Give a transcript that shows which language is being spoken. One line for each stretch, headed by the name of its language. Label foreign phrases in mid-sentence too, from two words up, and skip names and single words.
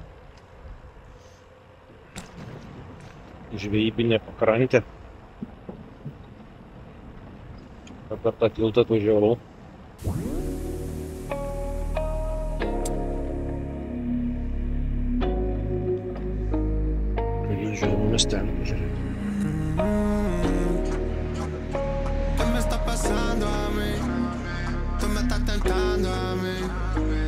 Lithuanian: Žvejybinė pakrantė. Per tą tiltą atvažiavau. Žiūrėjau miestelį, žiūrėjau.
Spanish: ¿Qué me está pasando a mí? Tú me estás tentando a mí.